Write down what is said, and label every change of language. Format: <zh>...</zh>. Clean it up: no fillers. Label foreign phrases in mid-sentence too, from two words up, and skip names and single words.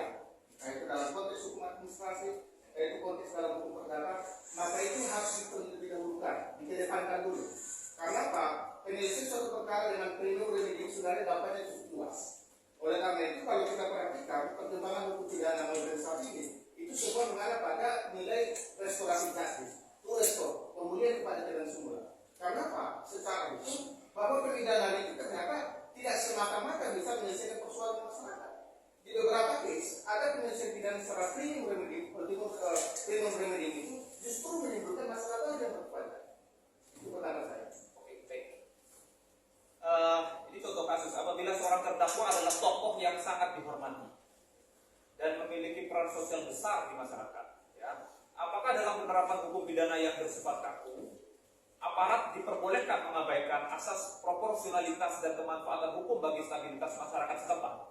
<id>Nah itu dalam konteks hukum administrasi, itu konteks dalam hukum perdata, maka itu harus didahulukan, dikedepankan dulu. Karena apa? Penyelesaian suatu perkara dengan</id> <la>premium remedium</la> <id>sebenarnya dampaknya cukup luas. Oleh karena itu kalau kita perhatikan perkembangan hukum pidana modern saat ini, itu semua mengarah pada nilai restorasi justice,</id> <en>to restore,</en> <id>pemulihan kepada jalan semula. Karena apa? Secara hukum bahwa pemidanaan itu ternyata tidak semata-mata bisa menyelesaikan persoalan masyarakat. Di beberapa case ada penyelesaian pidana secara</id> <la>premium remedium, premium remedium</la> <id>itu justru menimbulkan masalah baru yang berkepanjangan. Itu pendapat saya. Oke, baik. Ini contoh kasus apabila seorang terdakwa adalah tokoh yang sangat dihormati dan memiliki peran sosial besar di masyarakat. Ya. Apakah dalam penerapan hukum pidana yang bersifat kaku, aparat diperbolehkan mengabaikan asas proporsionalitas dan kemanfaatan hukum bagi stabilitas masyarakat setempat?</id>